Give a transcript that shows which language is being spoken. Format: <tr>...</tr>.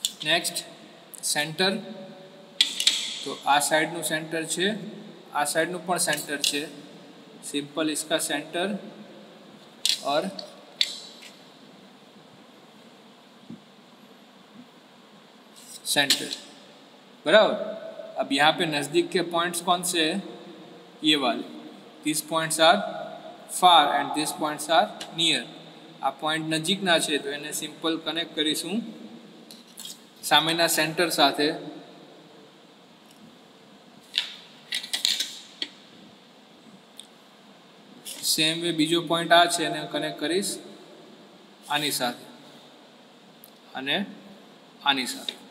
<gu>Next centre, તો આ સાઈડનું centre છે, આ સાઈડનું પણ સેન્ટર છે. સિમ્પલ</gu> <hi>इसका सेंटर और सेंटर बराबर. अब यहाँ पे नज़दीक के पॉइंट्स कौन से हैं? ये वाले.</hi> <en>This points are far and this points are near.</en> <gu>Uh point नजीकना છે તો એને સિમ્પલ કનેક્ટ કરીશું સામેના સેન્ટર સાથે. સેમ વે બીજો પોઈન્ટ આ છે એને કનેક્ટ કરીશ આની સાથે અને आनी साथ.</gu>